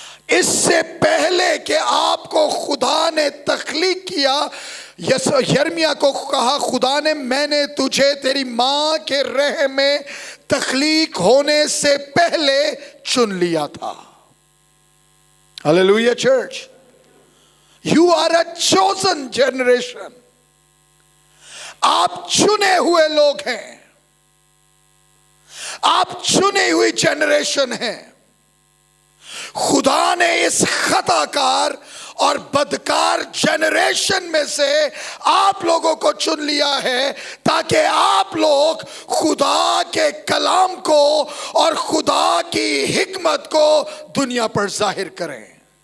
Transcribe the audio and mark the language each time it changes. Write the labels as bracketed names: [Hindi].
[Hindi] इससे पहले कि आपको खुदा ने तख्लीक किया, यिर्मयाह को कहा खुदा ने, मैंने तुझे तेरी मां के रहम में तख्लीक होने से पहले चुन लिया था। Hallelujah church. [English] You are a chosen generation. [Hindi] आप चुने हुए लोग हैं, आप चुनी हुई जनरेशन हैं। खुदा ने इस खताकार और बदकार जनरेशन में से आप लोगों को चुन लिया है ताकि आप लोग खुदा के कलाम को और खुदा की हिकमत को दुनिया पर जाहिर करें।